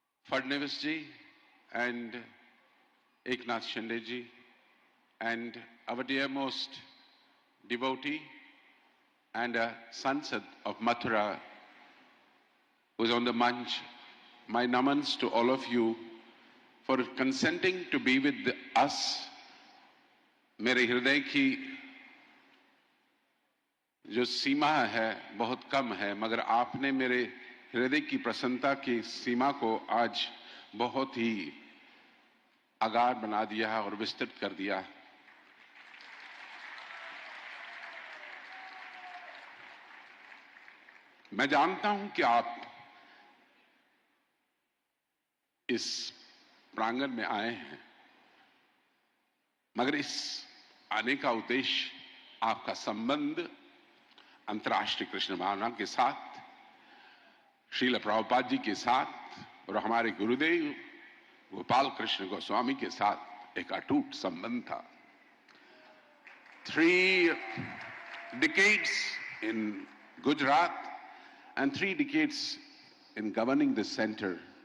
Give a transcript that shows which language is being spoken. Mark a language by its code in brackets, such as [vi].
[en] Fadnavis ji and Eknath Shinde ji, and our dearmost devotee and a Sansad of Mathura who is on the manch, my namans to all of you for consenting to be with us. [hi] मेरे हृदय की जो सीमा है बहुत कम है, मगर आपने मेरे हृदय की प्रसन्नता की सीमा को आज बहुत ही आगार बना दिया और विस्तृत कर दिया. मैं जानता हूं कि आप इस प्रांगण में आए हैं, मगर इस आने का उद्देश्य आपका संबंध अंतर्राष्ट्रीय कृष्ण भावना के साथ, श्रील प्रभुपाद जी के साथ और हमारे गुरुदेव गोपाल कृष्ण गोस्वामी के साथ एक अटूट संबंध था. [en] 3 decades in Gujarat and 3 decades in governing the center.